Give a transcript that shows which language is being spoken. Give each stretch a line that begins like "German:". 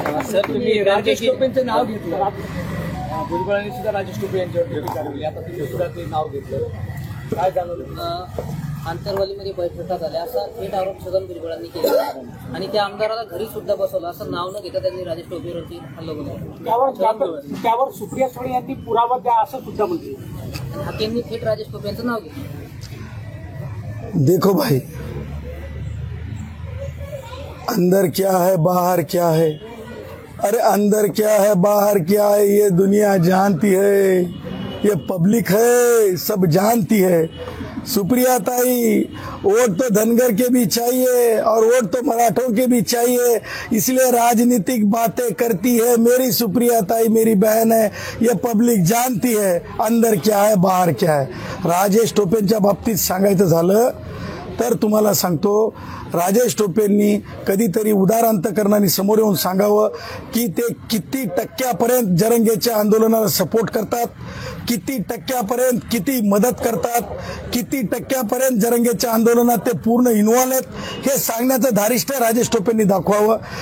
Marathi: Sir, तुम्ही राजेश टोपेंचं नाव घेतलं, भुजबळांनी सुद्धा राजेश टोपे यांच्यावर टीका केली, आता तुम्ही सुद्धा ते नाव घेतलं, काय जाणवलं? आंतरवालीमध्ये बैठका झाल्या असा थेट आरोप छगन भुजबळांनी केला आणि त्या आमदाराला घरी सुद्धा बसवलं असं नाव न घेता त्यांनी राजेश टोपेवरती हल्ला केला. त्यावर सुप्रिया सुळे यांनी पुरावा द्या असं सुद्धा म्हटलं. हाकेंनी थेट राजेश टोपे यांचं नाव घेतलं.
Hindi: देखो भाई, अंदर क्या है बाहर क्या है, अरे अंदर क्या है बाहर क्या है ये दुनिया जानती है, ये पब्लिक है सब जानती है. सुप्रिया ताई, वोट तो धनगर के भी चाहिए और वोट तो मराठों के भी चाहिए, इसलिए राजनीतिक बातें करती है. मेरी सुप्रिया ताई मेरी बहन है, ये पब्लिक जानती है अंदर क्या है बाहर क्या है.
Marathi: राजेश टोपेंच्या बाबतीत सांगायचं झालं तर तुम्हाला सांगतो, राजेश टोपेंनी कधीतरी उदार अंतकरणाने समोर येऊन सांगावं की ते किती टक्क्यापर्यंत जरंगेच्या आंदोलनाला सपोर्ट करतात, किती टक्क्यापर्यंत किती मदत करतात, किती टक्क्यापर्यंत जरंगेच्या आंदोलनात ते पूर्ण इन्व्हॉल्व आहेत हे सांगण्याचं धारिष्ट्य राजेश टोपेंनी दाखवावं.